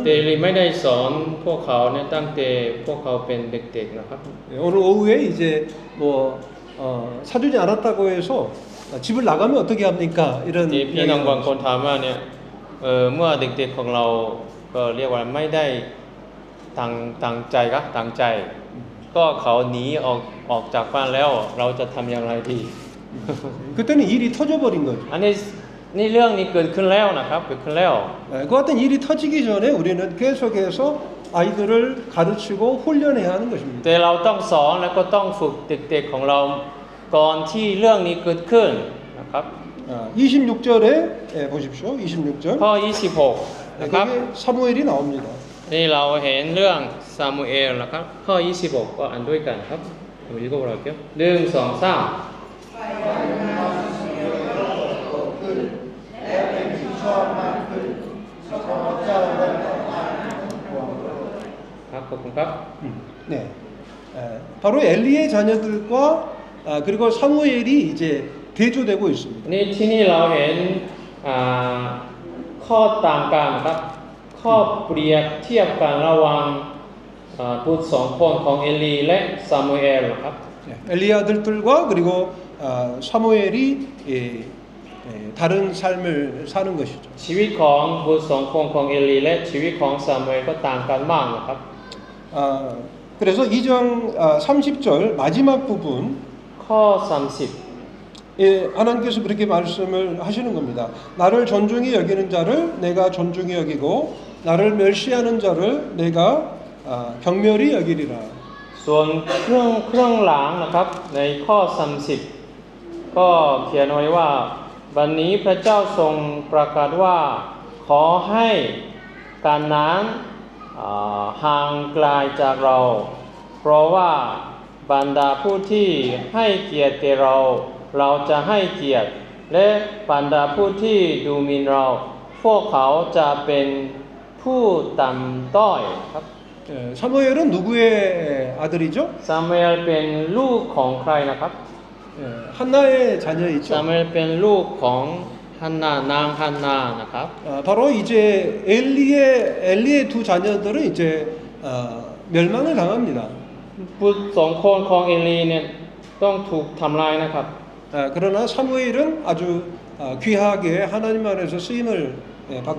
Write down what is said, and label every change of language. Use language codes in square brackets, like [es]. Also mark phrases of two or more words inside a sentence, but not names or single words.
[th] แต่เอ [ko] 거예요. [th] ลีไม่ได้สอนพวกเขาเนี่ยตั้งแต่พวกเขาเป็นเด็กๆนะครับ [ko] 오늘 오후에 이제 뭐 사주지 않았다고 해서 집을 나가면 어떻게 합니까? 이런 [th] ที่พี่น้อง [ko] 이야기가 [th] บางคนถามว่าเนี่ยเมื่อเด็กๆของเราก็เรียกว่าไม่ได้ตั้งใจครับตั้งใจ ก็เขาหนีออกจากบ้านแล้วเราจะทำอย่างไรดี [ko] 그때는 일이 터져버린 거죠. [th] อันนี้นี่เรื่องนี้เกิดขึ้นแล้วนะครับเกิดขึ้นแล้ว [ko] 그 같은 일이 터지기 전에 우리는 계속해서 아이들을 가르치고 훈련해야 하는 것입니다. [th] แต่เราต้องสอนแล้วก็ต้องฝึกเด็กๆของเราก่อนที่เรื่องนี้เกิดขึ้นนะครับ [ko] 26절에 보십시오. 26절. [th] ข้อ 26 นะครับ [ko] 거기에 사무엘이 나옵니다. [th] นี่เราเห็นเรื่องซามูเอลนะครับ ข้อ 26 ก็อ่านด้วยกันครับเรา읽어보라고요 1, 2, 3ครับขอบคุณครับ [ko] 네. 바로 엘리의 자녀들과 그리고 사무엘이 이제 대조되고 있습니다. [th] นี่ที่นี่เราเห็นข้อต่างกันครับ ข้อเปรียบเทียบกันระหว่างบุตรสองคนของเอลีและซามูเอลครับ [ko] 엘리 아들들과 그리고 사무엘이 다른 삶을 사는 것이죠. [th] ชีวิตของบุตรสองคนของเอลีและชีวิตของซามูเอลก็ต่างกันมากนะครับ [ko] 아, 그래서 2장 30절 마지막 부분 [th] ข้อ 30 [ko] 예, 하나님께서 그렇게 말씀을 하시는 겁니다. 나를 존중히 여기는 자를 내가 존중히 여기고 나를 멸시하는 자를 내가 경멸히 여기리라. [th] ส่วนเครื่องล้างนะครับในข้อ 30 ก็เขียนไว้ว่าบัดนี้พระเจ้าทรงประกาศว่าขอให้การนั้นห่างไกลจากเรา เพราะว่าบรรดาผู้ที่ให้เกียรติแก่เราเราจะให้เกียรติและบรรดาผู้ที่ดูหมิ่นเราพวกเขาจะเป็นผู้ต่ำต้อยครับ [ko] 사무엘은 누구의 아들이죠? [th] ซามูเอลเป็นลูกของใครนะครับ [ko] 한나의 자녀이죠. [th] ซามูเอลเป็นลูกของฮันนานางฮันนานะครับ [ko] 바로 이제 엘리의 두 자녀들은 이제 멸망을 당합니다. [th] บุตรสองคนของเอลีเนี่ยต้องถูกทำลายนะครับ [ko] 그러나 사무엘은 아주 귀하게 하나님 안에서 쓰임을 받게